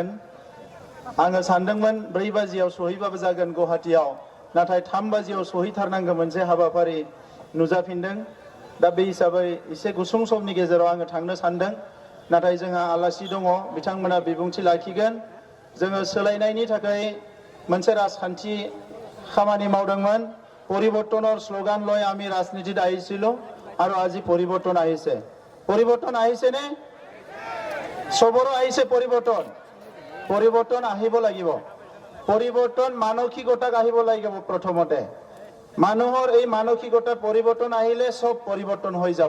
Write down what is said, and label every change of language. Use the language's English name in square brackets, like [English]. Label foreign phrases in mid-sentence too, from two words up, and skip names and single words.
[Bodo] आङो सानदोंमोन 4 बाजियाव सहैबाबो जागोन गुवाहाटीयाव, नाथाय 3 बाजियाव सहैथारनांगौ मोनसे हाबाफारि नुजाफिनदों। दा बे हिसाबै एसे गुसुं समनि गेजेराव आङो थांनो सानदों, नाथाय जोंहा आलासि दङ, बिथांमोना बिबुंथि लाखिगोन। जोङो सोलायनायनि थाखाय मोनसे राजखान्थि खामानि मावदोंमोन। [Assamese] परिबर्तনৰ শ্লোগান লৈ আমি ৰাজনীতিত আহিছিলো আৰু আজি পৰিৱৰ্তন আহিছে। পৰিৱৰ্তন আহিছে নে? সবৰো আহিছে পৰিৱৰ্তন। পৰিৱৰ্তন আহিব লাগিব। পৰিৱৰ্তন মানসিকতাক আহিব লাগিব। প্ৰথমতে মানুহৰ এই মানসিকতাৰ পৰিৱৰ্তন আহিলে সব পৰিৱৰ্তন হৈ যাব।